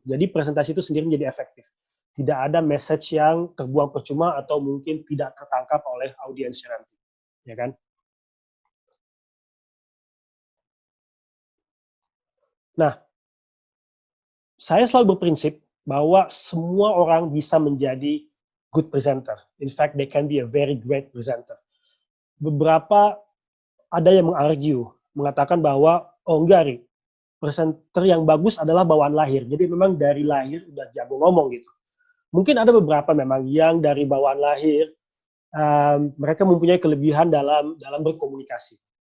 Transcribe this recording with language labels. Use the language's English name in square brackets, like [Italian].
[Indonesian] Jadi presentasi itu sendiri menjadi efektif. Tidak ada message yang terbuang percuma atau mungkin tidak tertangkap oleh audiensnya nanti, ya kan? Nah, saya selalu berprinsip bahwa semua orang bisa menjadi good presenter. [English] In fact, they can be a very great presenter. [Indonesian] Beberapa ada yang mengargue, mengatakan bahwa, oh enggak, Ri, presenter yang bagus adalah bawaan lahir. Jadi memang dari lahir udah jago ngomong gitu. Mungkin ada beberapa memang yang dari bawaan lahir mereka mempunyai kelebihan dalam berkomunikasi.